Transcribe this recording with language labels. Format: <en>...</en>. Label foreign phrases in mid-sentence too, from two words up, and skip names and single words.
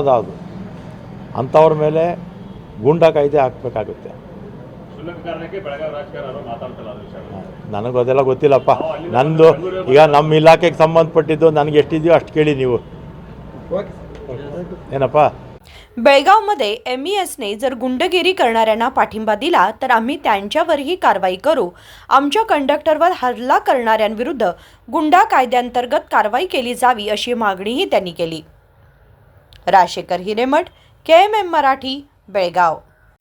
<kn>ಅದು ಅಂಥವ್ರ ಮೇಲೆ ಗೂಂಡಾ ಕಾಯ್ದೆ ಹಾಕಬೇಕಾಗುತ್ತೆ. ನನಗೂ ಅದೆಲ್ಲ ಗೊತ್ತಿಲ್ಲಪ್ಪ. ನಂದು ಈಗ ನಮ್ಮ ಇಲಾಖೆಗೆ ಸಂಬಂಧಪಟ್ಟಿದ್ದು ನನಗೆ ಎಷ್ಟಿದೆಯೋ अष्ट ಕೇಳಿ ನೀವು. ಏನಪ್ಪ?</kn> <mr>बेळगावमध्ये MESने जर गुंडगिरी करणाऱ्यांना पाठिंबा दिला तर आम्ही त्यांच्यावरही कारवाई करू. आमच्या कंडक्टरवर हल्ला करणाऱ्यांविरुद्ध गुंडा कायद्यांतर्गत कारवाई केली जावी अशी मागणीही त्यांनी केली. राजेकर हिरेमठ, KMM मराठी, बेळगाव.</mr>